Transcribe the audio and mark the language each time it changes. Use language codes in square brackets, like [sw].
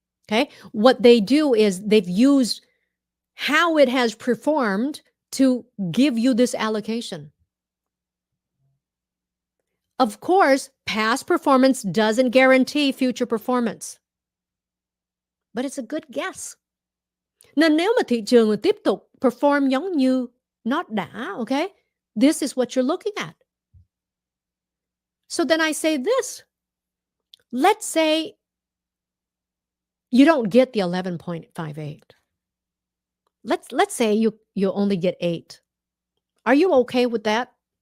[en] Okay. What they do is they've used how it has performed to give you this allocation. Of course, past performance doesn't guarantee future performance, but it's a good guess. [vi] Nên nếu mà thị trường tiếp tục perform giống như nó đã, [en] okay, this is what you're looking at. So then I say this. Let's say you don't get the 11.58. Let's say you only get 8. Are you okay with that?